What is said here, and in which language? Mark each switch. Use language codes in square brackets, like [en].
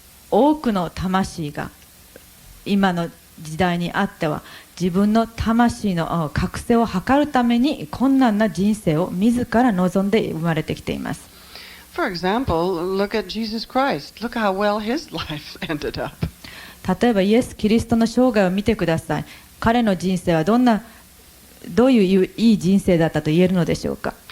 [ja] 多くの魂が今の時代にあっては自分の魂の覚醒を図るために困難な人生を自ら望んで生まれてきています。 [en] For example, look at Jesus Christ. Look how well his life ended up. [ja] 例えばイエス・キリストの生涯を見てください。彼の人生はどういういい人生だったと言えるのでしょうか。